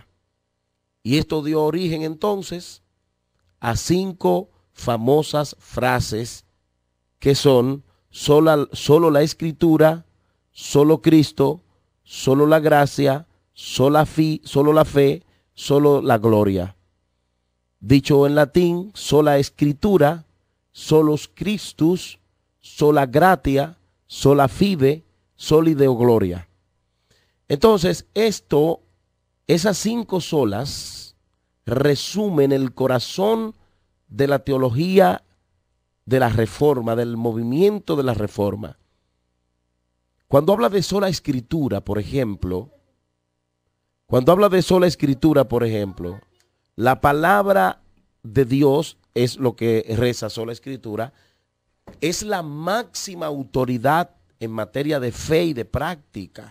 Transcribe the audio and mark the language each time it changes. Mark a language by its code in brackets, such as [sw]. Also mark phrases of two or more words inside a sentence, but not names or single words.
[es] Y esto dio origen entonces a 5 famosas frases que son: solo la Escritura, solo Cristo, solo la gracia, solo la fe, solo la gloria. Dicho en latín: [la] sola Escritura, solus Christus, sola gratia, sola fide, soli Deo gloria. [es] Entonces, esas 5 solas resumen el corazón de la teología de la Reforma, del movimiento de la Reforma. Cuando habla de [la] sola Escritura, [es] por ejemplo, la palabra de Dios es lo que reza [la] sola Escritura, [es] es la máxima autoridad en materia de fe y de práctica.